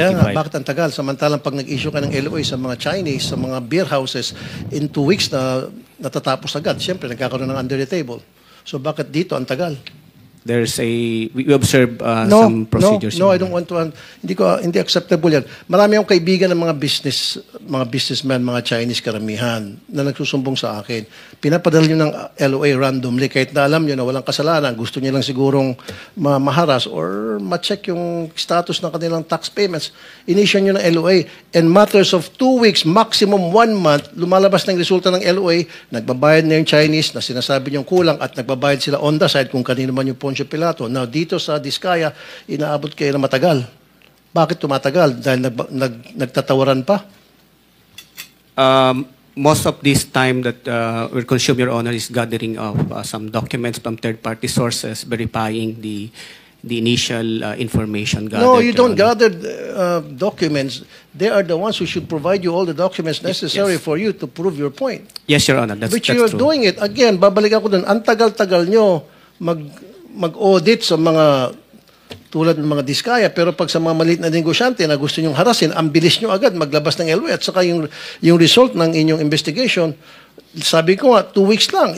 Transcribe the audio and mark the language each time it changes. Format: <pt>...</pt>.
<tl>Kaya nga, bakit ang tagal? Samantalang pag nag-issue ka ng LOA sa mga Chinese, sa mga beer houses, in 2 weeks na natatapos agad. Siyempre, nagkakaroon ng under the table. So bakit dito ang tagal?</tl> <en>There's we observe some procedures. No, I don't want to.</en> <tl>Hindi acceptable yan. Marami akong kaibigan ng mga businessmen, mga Chinese karamihan na nagsusumbong sa akin. Pinapadala nyo ng LOA randomly kahit na alam nyo na walang kasalanan. Gusto nyo lang sigurong maharas or ma-check yung status ng kanilang tax payments. Initial nyo ng LOA. In matters of 2 weeks, maximum 1 month, lumalabas ng resulta ng LOA, nagbabayad na yung Chinese na sinasabi nyo kulang at nagbabayad sila on the side kung kanino man yung Poncio Pilato. Now, dito sa Diskaya, inaabot kayo na matagal. Bakit tumatagal? Dahil nagtatawaran pa?</tl> <en>Most of this time that we're consuming, Your Honor, is gathering of some documents from third-party sources verifying the initial information gathered. No, you don't gather documents. They are the ones who should provide you all the documents necessary for you to prove your point. Yes, Your Honor. That's Which you are doing it. Again,</en> <tl>babalik ako dun. Ang tagal-tagal nyo mag-audit sa mga tulad ng mga Diskaya, pero pag sa mga maliit na negosyante na gusto nyong harasin, ang bilis nyo agad maglabas ng LOA at saka yung result ng inyong investigation, sabi ko nga, 2 weeks lang.</tl>